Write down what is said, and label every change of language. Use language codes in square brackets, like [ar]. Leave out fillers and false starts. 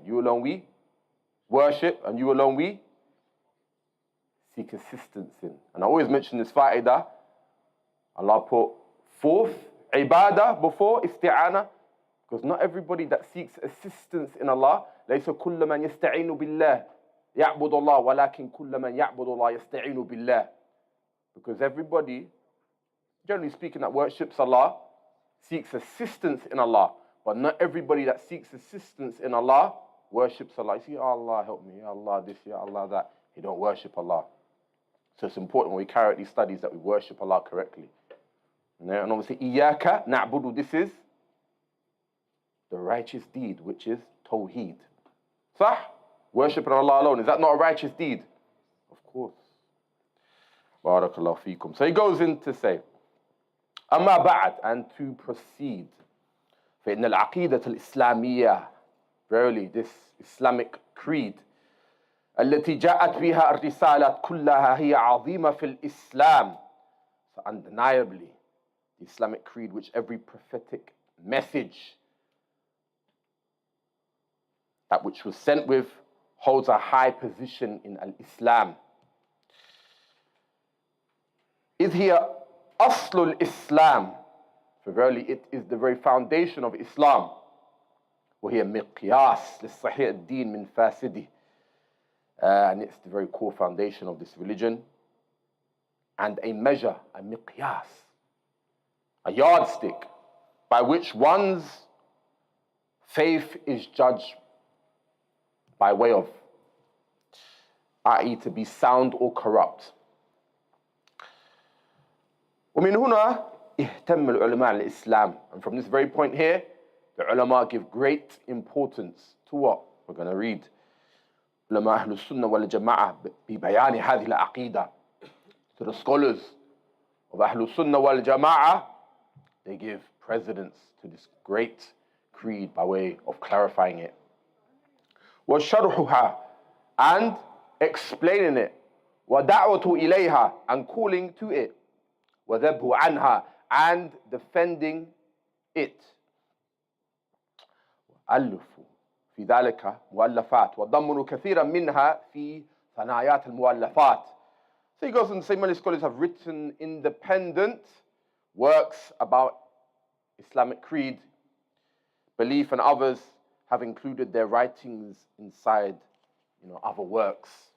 [en] You alone we worship, and you alone we seek assistance in. And I always mention this fa'idah. Allah put fourth ibadah before isti'ana, because not everybody that seeks assistance in Allah, [ar] لَيْسَ كُلَّ مَنْ يَسْتَعِينُ بِاللَّهِ يعبد الله ولكن كل من يعبد الله يستعين بالله. [en] Because everybody, generally speaking, that worships Allah seeks assistance in Allah. But not everybody that seeks assistance in Allah worships Allah. You see, oh, Allah help me, Ya Allah this, Ya Allah that. He don't worship Allah. So it's important when we carry out these studies that we worship Allah correctly. And obviously, Iyaka na'budu, this is the righteous deed, which is Tawheed. Sah? Worshipping Allah alone. Is that not a righteous deed? Of course. Barakallahu feekum. So he goes in to say, Amma ba'd, and to proceed. [ar] فإن العقيدة الإسلامية, [en] verily this Islamic creed, [ar] التي جاءت بها الرسالة كلها هي عظيمة في الإسلام. [en] So undeniably, the Islamic creed, which every prophetic message, that which was sent with, holds a high position in al-Islam. [ar] إذ هي أصل الإسلام, [en] for verily it is the very foundation of Islam. [ar] وهي مقياس للصحيح الدين من فاسده, [en] and it's the very core foundation of this religion, and a measure, a miqyas, a yardstick by which one's faith is judged by way of, i.e. to be sound or corrupt. [ar] ومن هنا اهتم العلماء الإسلام, [en] and from this very point here, the ulama give great importance to what we're going to read. [ar] علماء أهل السنة والجماعة ببيان هذه العقيدة. [en] So the scholars of [ar] أهل السنة والجماعة, [en] they give precedence to this great creed by way of clarifying it. [ar] وشرحها, [en] and explaining it. [ar] ودعوة إليها, [en] and calling to it. [ar] وذبه عنها, [en] and defending it. [ar] ألفوا في ذلك مؤلفات وضمنوا كثيرا منها في ثنايات المؤلفات. [en] So he goes on to say many scholars have written independent works about Islamic creed, belief, and others have included their writings inside, other works.